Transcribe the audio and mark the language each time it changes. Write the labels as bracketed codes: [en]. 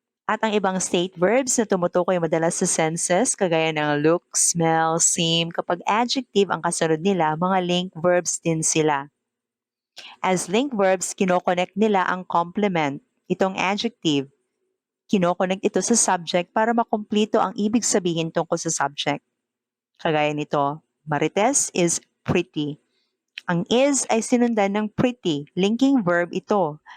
[tl] At ang ibang state verbs na tumutukoy madalas sa senses, kagaya ng look, smell, seem, kapag adjective ang kasunod nila, mga link verbs din sila. [en] As link verbs, [tl] kinoconnect nila ang complement, itong adjective. Kinoconnect ito sa subject para makumplito ang ibig sabihin tungkol sa subject. Kagaya nito, [en] Marites is pretty. [tl] Ang is ay sinundan ng pretty, linking verb ito.